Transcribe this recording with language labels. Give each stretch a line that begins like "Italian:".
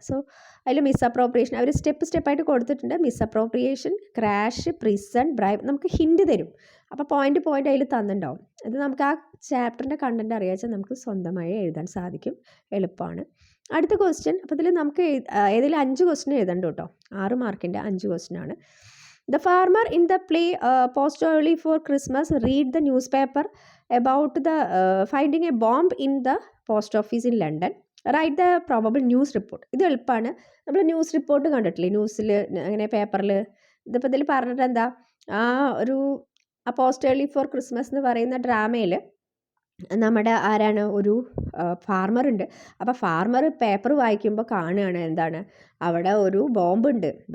Malayalam: So അതിൽ misappropriation അവർ സ്റ്റെപ്പായിട്ട് കൊടുത്തിട്ടുണ്ട്. മിസ്അപ്രോപ്രിയേഷൻ, ക്രാഷ്, പ്രിസൺ, ബ്രൈബ്, നമുക്ക് ഹിൻഡ് തരും. അപ്പോൾ പോയിൻ്റ് അതിൽ തന്നിട്ടുണ്ടാവും. ഇത് നമുക്ക് ആ ചാപ്റ്ററിൻ്റെ കണ്ടൻറ്റ് അറിയാച്ചാൽ നമുക്ക് സ്വന്തമായി എഴുതാൻ സാധിക്കും, എളുപ്പമാണ്. അടുത്ത ക്വസ്റ്റ്യൻ, അപ്പോൾ ഇതിൽ നമുക്ക് ഏതെങ്കിലും 5 ക്വസ്റ്റ്യൻ എഴുതണ്ട കേട്ടോ. 6 മാർക്കിൻ്റെ 5 ക്വസ്റ്റ്യൻ ആണ്.
English: The farmer in the play Post Early for Christmas read the newspaper about the finding a bomb in the post office in London. Write the probable news report.
Malayalam: ഇത് എളുപ്പമാണ്. നമ്മൾ ന്യൂസ് റിപ്പോർട്ട് കണ്ടിട്ടില്ലേ ന്യൂസിൽ, അങ്ങനെ പേപ്പറിൽ. ഇതിപ്പോൾ ഇതിൽ പറഞ്ഞിട്ട് എന്താ, ആ പോസ്റ്റ് ഏർലി ഫോർ ക്രിസ്മസ് എന്ന് പറയുന്ന ഡ്രാമയിൽ നമ്മുടെ ആരാണ്, ഒരു ഫാർമറുണ്ട്. അപ്പോൾ ഫാർമർ പേപ്പർ വായിക്കുമ്പോൾ കാണുകയാണ് എന്താണ്, അവിടെ ഒരു ബോംബുണ്ട്.